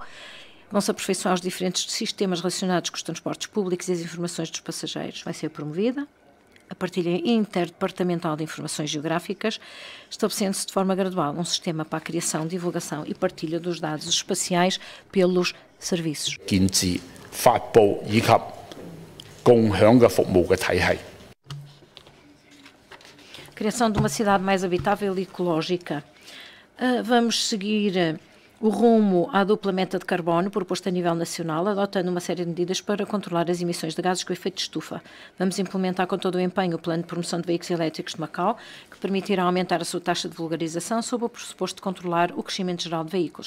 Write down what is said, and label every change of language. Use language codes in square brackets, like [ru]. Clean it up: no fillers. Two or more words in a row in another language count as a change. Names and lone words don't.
[pt] Vão-se aperfeiçoar os diferentes sistemas relacionados com os transportes públicos e as informações dos passageiros. Vai ser promovida a partilha interdepartamental de informações geográficas, estabelecendo-se de forma gradual um sistema para a criação, divulgação e partilha dos dados espaciais pelos serviços. [yue] 建置、發布以及共享嘅服務嘅體系。 [pt] Criação de uma cidade mais habitável e ecológica. Vamos seguir o rumo à dupla meta de carbono proposto a nível nacional, adotando uma série de medidas para controlar as emissões de gases com efeito de estufa. Vamos implementar com todo o empenho o plano de promoção de veículos elétricos de Macau, que permitirá aumentar a sua taxa de vulgarização sob o pressuposto de controlar o crescimento geral de veículos.